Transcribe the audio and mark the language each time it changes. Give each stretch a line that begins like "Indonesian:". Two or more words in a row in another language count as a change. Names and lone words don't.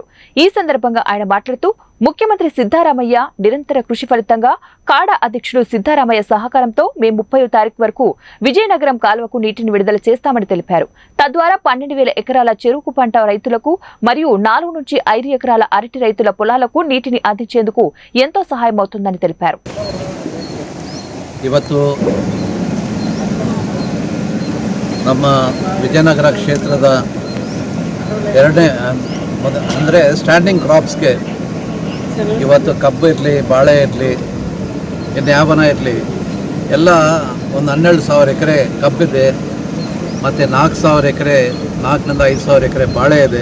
Telugu: ఈ సందర్భంగా ఆయన మాట్లాడుతూ ముఖ్యమంత్రి సిద్ధారామయ్య నిరంతర కృషి ఫలితంగా కాడా అధ్యక్షుడు సిద్ధారామయ్య సహకారంతో మే 30వ తారీఖు వరకు విజయనగరం కాల్వకు నీటిని విడుదల చేస్తామని తెలిపారు. తద్వారా 12,000 ఎకరాల చెరుకు పంట రైతులకు మరియు 4 నుంచి 5 ఎకరాల అరటి రైతుల పొలాలకు నీటిని అందించేందుకు ఎంతో సహాయమవుతుందని తెలిపారు.
Kannada: ನಮ್ಮ ವಿಜಯನಗರ ಕ್ಷೇತ್ರದ ಎರಡನೇ ಅಂದರೆ
English: standing crops
Kannada: ಇವತ್ತು ಕಬ್ಬು ಇರಲಿ, ಬಾಳೆ ಇರಲಿ, ಇನ್ನು ಯಾವನ ಇರಲಿ, ಎಲ್ಲ ಒಂದು 12,000 ಎಕರೆ ಕಬ್ಬಿದೆ ಮತ್ತು 4,000 ಎಕರೆ 4,000 ರಿಂದ 5,000 ಎಕರೆ ಬಾಳೆ ಇದೆ.